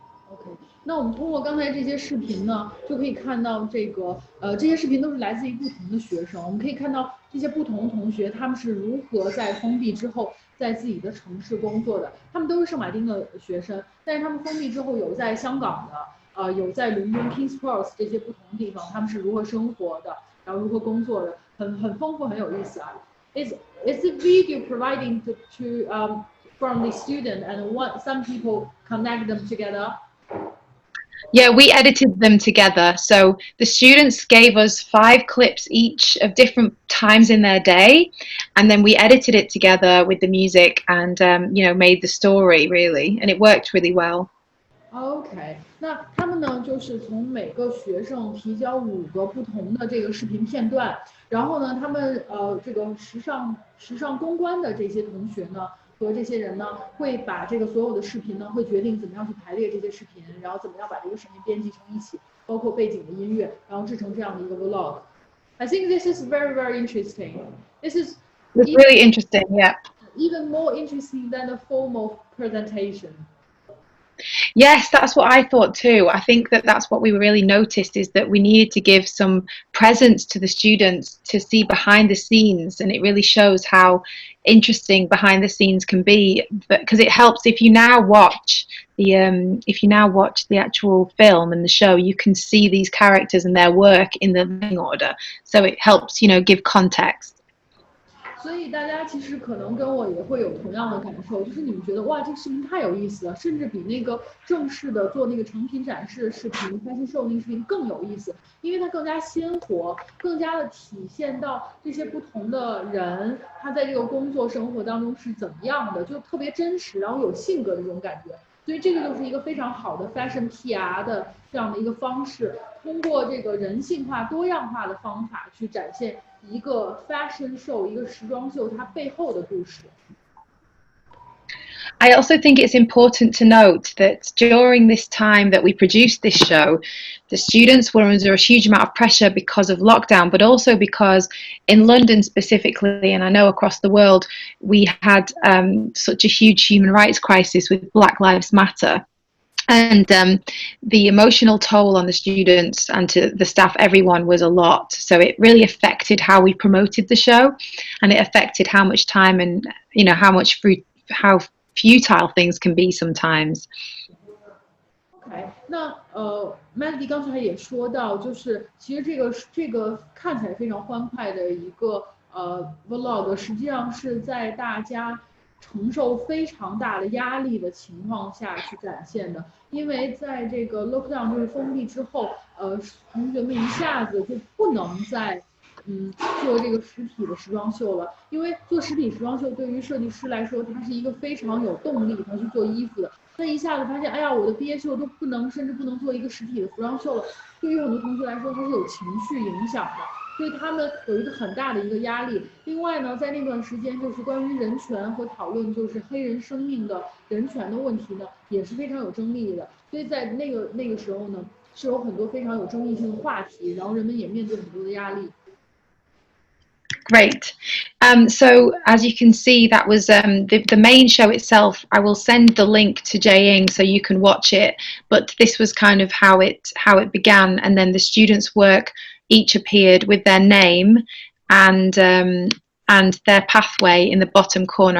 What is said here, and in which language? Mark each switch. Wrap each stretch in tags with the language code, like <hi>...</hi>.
<zh>OK，那我们通过刚才这些视频呢，就可以看到这些视频都是来自于不同的学生。我们可以看到这些不同的同学，他们是如何在封闭之后，在自己的城市工作的。他们都是圣马丁的学生，但是他们封闭之后有在香港的，有在伦敦 King's Cross 这些不同的地方，他们是如何生活的，然后如何工作的，很丰富，很有意思啊。</zh> <en>Is the video providing to from the student and some people connect them together? Yeah, we edited them together. So the students gave us 5 clips each of different times in their day, and then we edited it together with the music and made the story really, and it worked really well.</en> <zh>OK， 那他们呢，就是从每个学生提交5个不同的这个视频片段，然后呢，他们这个时尚公关的这些同学呢。和这些人呢，会把这个所有的视频呢，会决定怎么样去排列这些视频，然后怎么样把这个视频编辑成一起，包括背景的音乐，然后制成这样的一个 vlog.</zh> <en>I think this is very, very interesting. It's really interesting, yeah. Even more interesting than the formal presentation. Yes, that's what I thought too. I think that's what we really noticed, is that we needed to give some presence to the students to see behind the scenes, and it really shows how interesting behind the scenes can be, because it helps if you now watch the actual film and the show, you can see these characters and their work in the running order, so it helps give context.</en> <zh>所以大家其实可能跟我也会有同样的感受，就是你们觉得哇，这个视频太有意思了，甚至比那个正式的做那个成品展示的视频、fashion show 那个视频更有意思，因为它更加鲜活，更加的体现到这些不同的人他在这个工作生活当中是怎么样的，就特别真实，然后有性格的这种感觉。所以这个就是一个非常好的 fashion PR 的这样的一个方式，通过这个人性化、多样化的方法去展现一个 fashion show 一个时装秀它背后的故事。</zh> <en>I also think it's important to note that during this time that we produced this show, the students were under a huge amount of pressure because of lockdown, but also because in London specifically, and I know across the world, we had such a huge human rights crisis with Black Lives Matter. And the emotional toll on the students and to the staff, everyone, was a lot. So it really affected how we promoted the show, and it affected how much time and how futile things can be sometimes.</en> <zh>OK， 那Melody 刚才也说到，就是其实这个看起来非常欢快的一个vlog， 实际上是在大家承受非常大的压力的情况下去展现的，因为在这个 lockdown 就是封闭之后，同学们一下子就不能再做这个实体的时装秀了，因为做实体时装秀对于设计师来说，他是一个非常有动力他去做衣服的。那一下子发现，哎呀，我的毕业秀都甚至不能做一个实体的服装秀了，对于很多同学来说，它是有情绪影响的。所以他们有一个很大的一个压力。另外呢，在那段时间，就是关于人权和讨论就是黑人生命的人权的问题呢，也是非常有争议的。所以在那个时候呢，是有很多非常有争议性的话题，然后人们也面对很多的压力。</zh> <en>Great. So as you can see, that was the main show itself. I will send the link to JIAYING so you can watch it. But this was kind of how it began, and then the students' work each appeared with their name and their pathway in the bottom corner.</en>